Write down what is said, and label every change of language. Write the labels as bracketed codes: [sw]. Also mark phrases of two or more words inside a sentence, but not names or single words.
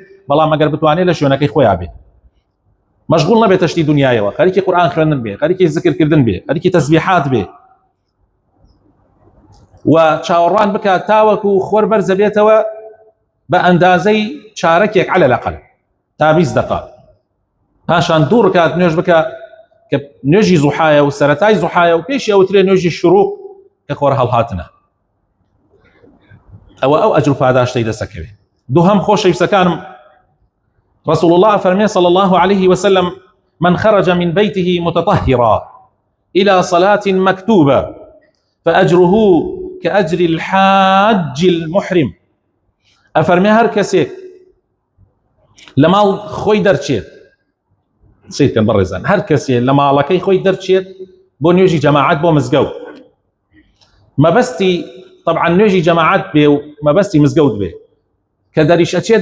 [ckb] بەڵام ئەگەر بتوانێت لە شوێنەکەی خۆیان بێت، مەشغوڵ نەبێت تشتی دنیایەوە، خەریکی قورئان خوێندن بێ، خەریکی ذکرکردن بێ، خەریکی تەسبیحات بێ، و چاوەڕوان بکات تاوەکو خۆر بەرزە بێتەوە بە ئەندازەی چارەکێک [ar] على الأقل [ckb] تا 20 دقە. پاشان دوو ڕکات نوێژ بکە کە نوێژی زوحایە و سەرەتای زوحایە و پێشی ئەوترێ نوێژی شروق کە خۆر هەڵهاتنە. ئەو ئەجر و پاداشتەی دەسەکەوێت. دووهەم خۆشەویستەکانم، [ar] رسول الله فرمي صلى الله عليه وسلم: من خرج من بيته متطهرا إلى صلاة مكتوبة فأجره كأجر الحاج المحرم. [ckb] أفرمي هر کەسێک لە ماڵ خۆی دەرچێت سیرکەن بەڕێزان هەر کەسێ لە ماڵەکەی خۆی دەرچێت بۆ نوێژی جەماعەت بۆ مزگەوت مەبەستی طبعا نوێژی جەماعەت بێ و مەبەستی مزگەوت بێ کە دەریش ئەچێت